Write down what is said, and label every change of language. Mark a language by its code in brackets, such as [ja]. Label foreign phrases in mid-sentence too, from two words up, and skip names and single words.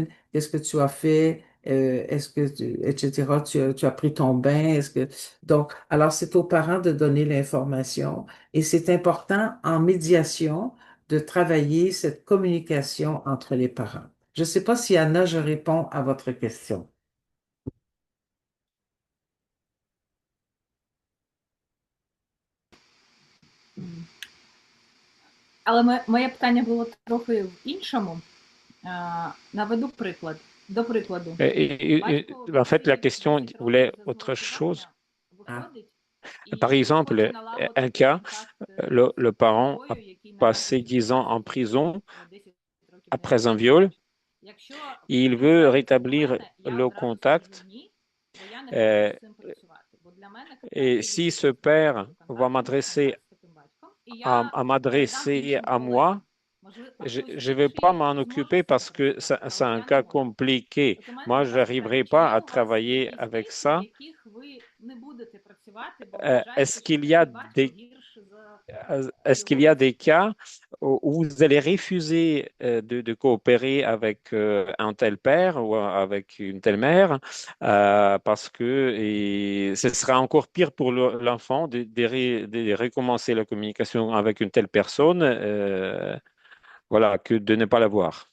[fr] Qu'est-ce que tu as fait? Etc., tu as pris ton bain? Donc, alors, c'est aux parents de donner l'information et c'est important en médiation de travailler cette communication entre les parents. Je ne sais pas si, Anna, je réponds à votre question. Але моє питання було трохи в іншому. [uk] Наведу приклад. До прикладу, батько [fr] En fait, la [uk] приходить [fr] question [uk] 10 [fr] voulait [uk] років [fr] autre [uk] за [fr] chose. Ah, [uk] виходить [fr] Par [uk] і хоче [fr] exemple, un [uk] налагодити [fr] cas, [uk] контакт [fr] le [uk] з [fr] parent a [uk] собою, який [fr] passé [uk] народився [fr] 10 ans en [uk] 10 [fr] prison [uk] 10 років [fr] après un [uk] назад. [fr] viol. [uk] Якщо [fr] Il [uk] він [fr] veut [uk] звернеться до [fr] rétablir [uk] мене, я [fr] le [uk] одразу скажу [fr] contact. [uk] ні, бо я не хочу euh, з цим працювати. Бо для мене [fr] et [uk] краще [fr] si ce [uk] відновити [fr] père [uk] зв'язок і [fr] va [uk] контакту, мій [fr] m'adresser [uk] контакт з таким батьком, і [fr] à, [uk] я [fr] à [uk] передам [fr] m'adresser [uk] іншим [fr] à [uk] колегам. [fr] moi, [uk] Можливо, [fr] je [uk] хтось [fr] ne vais pas [uk] інший [fr] m'en [uk] зможе [fr] occuper [uk] з цим [fr] parce que [uk] працювати, [fr] c'est [uk] але [fr] un [uk] я не [fr] cas [uk] можу. [fr] compliqué. [uk] От у мене [fr] Moi, je [uk] таке [fr] n'arriverai [uk] питання. Чи [fr] pas [uk] є [fr] à [uk] у вас [fr] travailler [uk] якісь [fr] avec [uk] кейси, в [fr] ça. [uk] яких ви не будете працювати, бо [fr] Est-ce [uk] вважаєте, що [fr] qu'il y a [uk] такий батько [fr] des [uk] гірше за [fr] Est-ce qu'il [uk] його [fr] y a des [uk] батьків? [fr] cas où vous allez refuser de coopérer avec un tel père ou avec une telle mère parce que ce sera encore pire pour l'enfant de recommencer la communication avec une telle personne, voilà, que de ne pas l'avoir.